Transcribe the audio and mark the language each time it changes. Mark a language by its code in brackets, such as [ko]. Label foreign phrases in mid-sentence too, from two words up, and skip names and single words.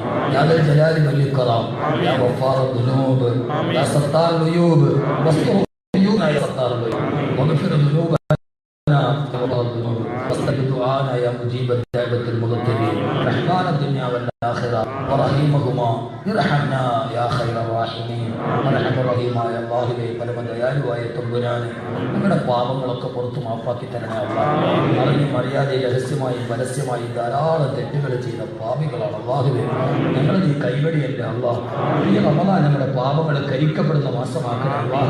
[ar] يا ذا الجلال والإكرام يا غفار الذنوب يا ستار العيوب واستر عيوبنا يا ستار العيوب واغفر ذنوبنا يا غفار الذنوب واستجب دعانا يا مجيب الدعوة المضطرين رحمن الدنيا والآخرة ورحيمهما ارحمنا يا خير الراحمين. ارحم الرحيമായ [ml] അല്ലാഹുവേ, പരമദയാലുവായ തമ്പുരാനെ, നമ്മുടെ പാപങ്ങളൊക്കെ പുറത്തു മാപ്പാക്കി തരണേ അല്ലാഹ്. അറിഞ്ഞും അറിയാതെ രഹസ്യമായും പരസ്യമായി ധാരാളം തെറ്റുകൾ ചെയ്ത പാപികളാണ് അല്ലാഹുവേ. ഞങ്ങളെ നീ കൈവടിയല്ലേ അല്ലാഹ്. ഈ റമദാൻ നമ്മുടെ പാപങ്ങൾ കരിക്കപ്പെടുന്ന മാസമാക്കണേ അല്ലാഹ്.